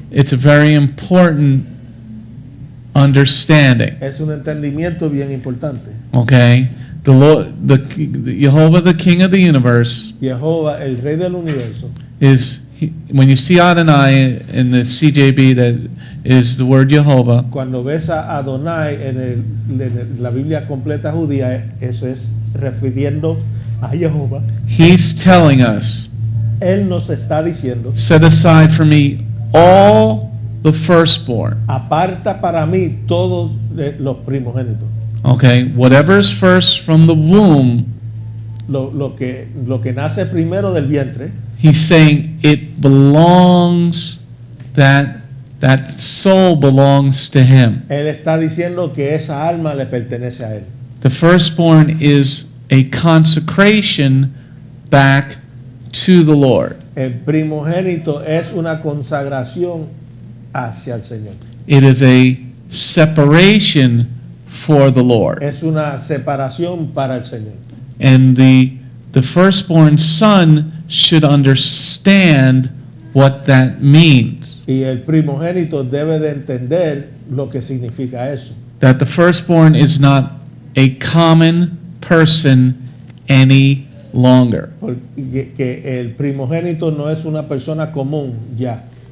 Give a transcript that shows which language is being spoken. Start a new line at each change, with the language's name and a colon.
English: it's a very important understanding.
Spanish: es un entendimiento bien importante.
English: Okay? The Lord, the Jehovah, the King of the universe,
Spanish: Jehová, el Rey del universo,
English: when you see Adonai in the CJB, that is the word Jehovah.
Spanish: cuando ves a Adonai en la Biblia completa judía, eso es refiriendo a Jehová.
English: He's telling us,
Spanish: Él nos está diciendo,
English: set aside for me all the firstborn.
Spanish: aparta para mí todos los primogénitos.
English: Okay, whatever is first from the womb,
Spanish: Lo que nace primero del vientre,
English: he's saying it belongs, that soul belongs to him.
Spanish: Él está diciendo que esa alma le pertenece a Él.
English: The firstborn is a consecration back to the Lord.
Spanish: El primogénito es una consagración hacia el Señor.
English: It is a separation for the Lord.
Spanish: Es una separación para el Señor.
English: And the firstborn son should understand what that means.
Spanish: Y el primogénito debe de entender lo que significa eso.
English: That the firstborn is not a common person any longer.
Spanish: Porque que el primogénito no es una persona común ya.